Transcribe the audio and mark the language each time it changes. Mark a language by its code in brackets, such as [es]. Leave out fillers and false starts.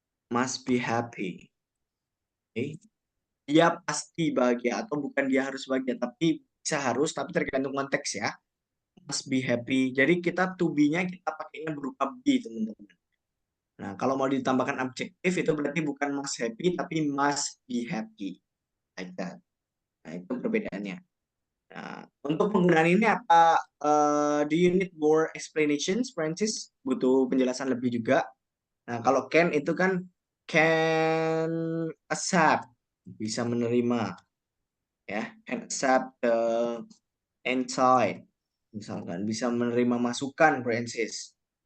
[en] Must be happy. [id] Oke. Dia pasti bahagia, atau bukan dia harus bahagia, tapi bisa harus, tapi tergantung konteks ya. Must be happy. Jadi kita to be-nya kita pakainya berupa be, teman-teman. Nah, kalau mau ditambahkan adjektif itu berarti bukan must happy, tapi must be happy. [en] Like that. [id] Nah, itu perbedaannya. Nah, untuk penggunaan ini apa? [en] Do you need more explanations, Francis? [id] Butuh penjelasan lebih juga. Nah, kalau can itu kan can accept, bisa menerima, ya, [en] can accept the insight, [id] misalkan bisa menerima masukan, Francis.